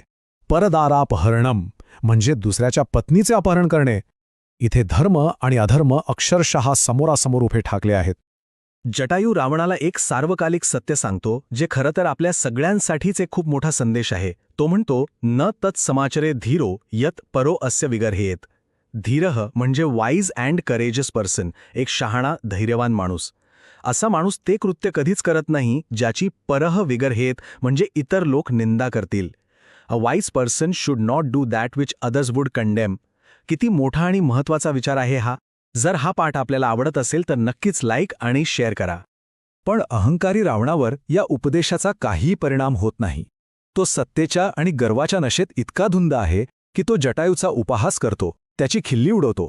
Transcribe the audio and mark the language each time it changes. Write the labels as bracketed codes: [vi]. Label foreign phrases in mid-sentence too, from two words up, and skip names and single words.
[mr] परदारापहरणम, म्हणजे दुसऱ्याच्या पत्नीचे अपहरण करणे. इथे धर्म आणि अधर्म अक्षरशः समोरासमोर उभे ठाकले आहेत. जटायू रावणाला एक सार्वकालिक सत्य सांगतो, जे खरं तर आपल्या सगळ्यांसाठीच एक खूप मोठा संदेश आहे. तो म्हणतो, [sa] न तत्समाचरे धीरो यत परो अस्य विगर्हेत. [mr] धीरः म्हणजे [en] wise and courageous person, [mr] एक शहाणा, धैर्यवान माणूस. असा माणूस ते कृत्य कधीच करत नाही ज्याची [sa] परह विगर्हेत [mr] म्हणजे इतर लोक निंदा करतील. [en] a wise person should not do that which others would condemn. [mr] किती मोठा आणि महत्वाचा विचार आहे हा. जर हा पाठ आपल्याला आवडत असेल तर नक्कीच लाईक आणि शेअर करा. पण अहंकारी रावणावर या उपदेशाचा काहीही परिणाम होत नाही. तो सत्तेच्या आणि गर्वाच्या नशेत इतका धुंद आहे की तो जटायूचा उपहास करतो, त्याची खिल्ली उडवतो.